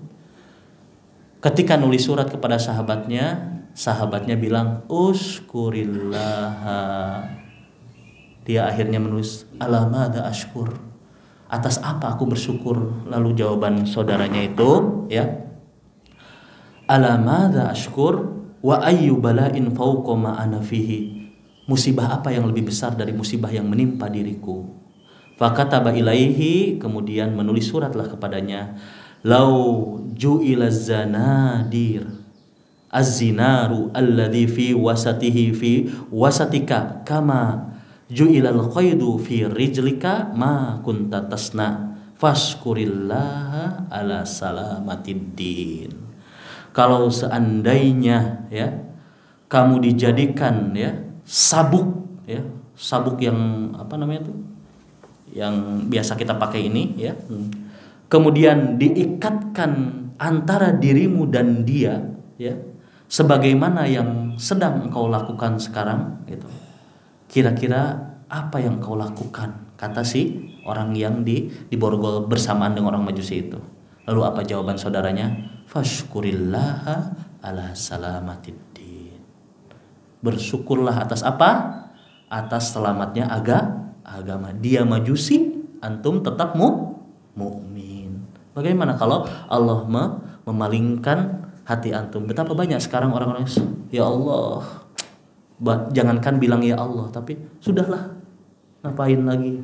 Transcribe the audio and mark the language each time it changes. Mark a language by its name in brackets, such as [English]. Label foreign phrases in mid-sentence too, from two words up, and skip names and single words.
[Indonesian] Ketika nulis surat kepada sahabatnya bilang usykurillah. Dia akhirnya menulis [Arabic] على ما أشكر, [Indonesian] atas apa aku bersyukur? Lalu jawaban saudaranya itu ya, [Arabic] على ما أشكر وأي بلاء فوق ما أنا فيه, [Indonesian] musibah apa yang lebih besar dari musibah yang menimpa diriku? [Arabic] فكتب إليه, [Indonesian] kemudian menulis suratlah kepadanya, [Arabic] لو جعل زنادر الزنار الذي في وسطه في وسطك كما جعل القيد في رجلك ما كنت تصنع فاشكر الله على سلامة الدين. [Indonesian] Kalau seandainya ya kamu dijadikan ya sabuk yang apa namanya itu, yang biasa kita pakai ini ya, kemudian diikatkan antara dirimu dan dia ya, sebagaimana yang sedang engkau lakukan sekarang gitu. Kira-kira apa yang kau lakukan? Kata si orang yang diborgol bersamaan dengan orang majusi itu. Lalu apa jawaban saudaranya? [Arabic] فاشكر الله على سلامة الدين. [Indonesian] Bersyukurlah atas apa? Atas selamatnya agama. Dia Majusi, antum tetap mukmin. Bagaimana kalau Allah memalingkan hati antum? Betapa banyak sekarang orang-orang, ya Allah, jangankan bilang ya Allah, tapi sudahlah, ngapain lagi?